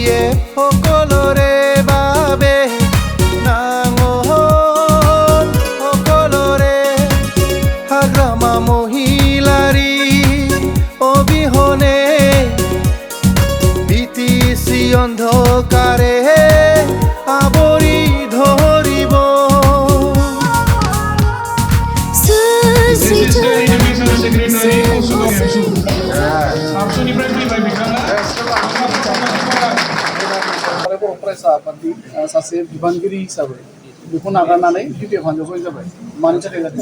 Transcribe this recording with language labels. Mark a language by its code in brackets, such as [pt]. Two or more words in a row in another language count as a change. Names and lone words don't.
[as] সকলৰে বাবে নাঙল সকলৰে হাগ্ৰামা মহিলাৰী অবিহনে বিটিচি অন্ধকাৰে আৱৰি ধৰিব [brx] फरायसा आफादनि सासे बिबानगिरि हिसाबै बेखौ नागारनानै बिपिएफ हान्जायाव जयेन जाबाय मानि थाखाय जादों